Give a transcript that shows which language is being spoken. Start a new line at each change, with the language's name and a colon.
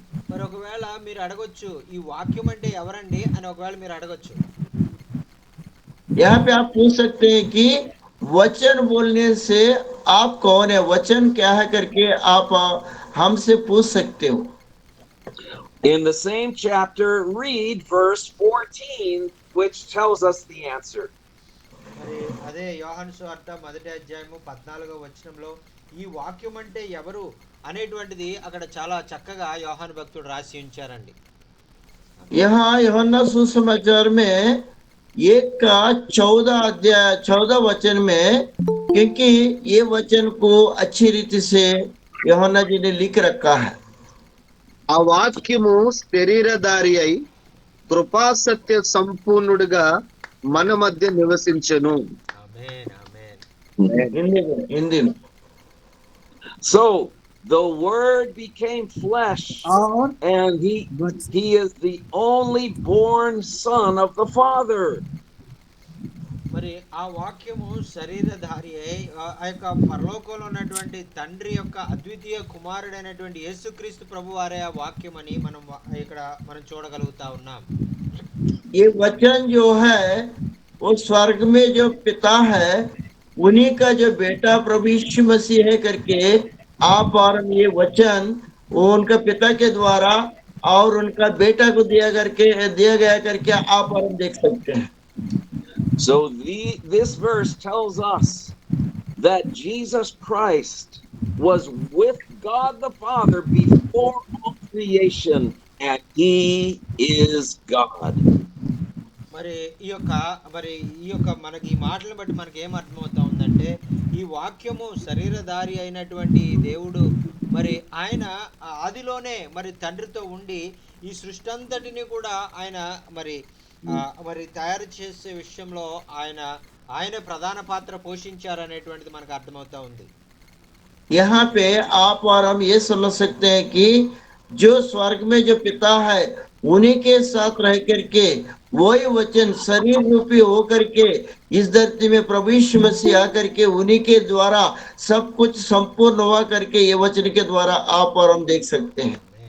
Telugu: మరి ఒకవేళ మీరు అడగొచ్చు, ఈ వాక్యం అంటే ఎవరండి అని ఒకవేళ మీరు అడగొచ్చు.
Hindi: यहाँ पे आप पूछ सकते हैं कि वचन बोलने से आप कौन है, वचन क्या है करके आप हमसे पूछ सकते हो।
English: In the same chapter, read verse 14, which tells us the answer.
Telugu: మరి అదే యోహాను సువార్త 1వ అధ్యాయము 14వ వచనంలో ఈ వాక్యం అంటే ఎవరు అనేటువంటిది అక్కడ చాలా చక్కగా యోహాను భక్తుడు రాసి ఉంచారండి.
Hindi: यहाँ यूहन्ना सुसमाचार में 1:14 वचन में, क्योंकि ये वचन को अच्छी रीति से यूहन्ना जी ने लिख रखा है।
Telugu: ఆ వాక్యము శరీరధారి అయి కృపా సత్య సంపూర్ణుడిగా మన మధ్య నివసించెను. ఆమేన్, ఆమేన్.
Hindi: हिंदी में
English: So the Word became flesh,
Hindi: और
English: and he is the only born Son of the Father.
Telugu: మరి ఆ వాక్యము శరీరధారి అయి ఆ యొక్క పరలోకంలో ఉన్నటువంటి తండ్రి యొక్క అద్వితీయ కుమారుడైనటువంటి యేసుక్రీస్తు ప్రభు వారే ఆ వాక్యం అని మనం ఇక్కడ మనం చూడగలుగుతా ఉన్నాం.
Hindi: ये वचन जो है वो स्वर्ग में जो पिता है उन्हीं का जो बेटा प्रभु यीशु मसीह है करके आप और हम ये वचन वो उनका पिता के द्वारा और उनका बेटा को दिया गया करके आप और हम देख सकते हैं।
English: So this verse tells us that Jesus Christ was with God the Father before all creation, and He is God.
Telugu: మరి ఈ యొక్క మనకి ఈ మాటలను బట్టి మనకి ఏం అర్థమవుతా ఉందంటే, ఈ వాక్యము శరీరధారి అయినటువంటి దేవుడు మరి ఆయన ఆదిలోనే మరి తండ్రితో ఉండి ఈ సృష్టి అంతటిని కూడా ఆయన మరి తయారు చేసే విషయంలో ఆయన ప్రధాన పాత్ర పోషించారనేటువంటిది మనకు అర్థమవుతా ఉంది.
Hindi: यहाँ पे आप और हम ये समझ सकते हैं कि जो स्वर्ग में जो पिता है उन्हीं के साथ रह करके वही वचन शरीर रूपी होकर के इस धरती में प्रभु यीशु मसीह आकर के उन्हीं के द्वारा सब कुछ संपूर्ण हुआ करके ये वचन के द्वारा आप और हम देख सकते हैं।